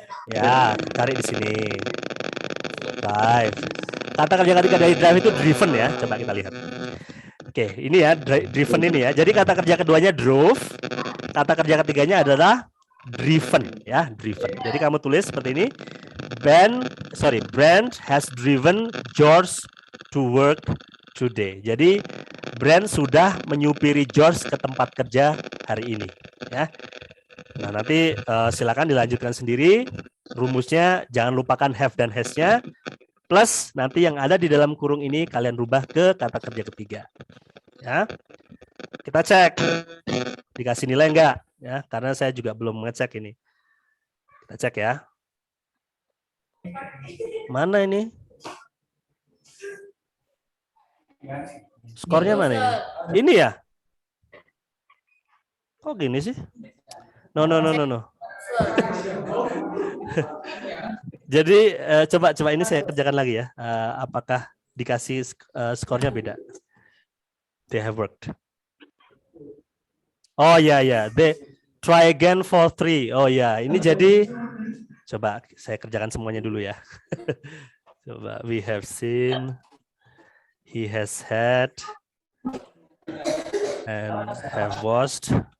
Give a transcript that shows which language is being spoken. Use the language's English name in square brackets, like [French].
[Indonesian] Ya, cari di sini. Drive. Kata kerja ketiga dari drive itu driven ya. Coba kita lihat. Oke, ini ya driven ini ya. Jadi kata kerja keduanya drove. Kata kerja ketiganya adalah driven ya, driven. Jadi kamu tulis seperti ini. [English] Brand has driven George to work today. [Indonesian] Jadi Brand sudah menyupiri George ke tempat kerja hari ini ya. Nah, nanti silakan dilanjutkan sendiri. Rumusnya jangan lupakan have dan has-nya. Plus nanti yang ada di dalam kurung ini kalian rubah ke kata kerja ketiga. Ya. Kita cek. Dikasih nilai enggak? Ya, karena saya juga belum mengecek ini. Kita cek ya. Mana ini? Skornya mana ini? Ini ya? Kok gini sih? No. Jadi coba ini saya kerjakan lagi ya. Apakah dikasih skornya beda? [English] They have worked. [Indonesian] Oh ya. [English] They try again for 3. [Indonesian] Oh ya, ini jadi coba saya kerjakan semuanya dulu ya. [English] Coba we have seen, he has had, and have watched.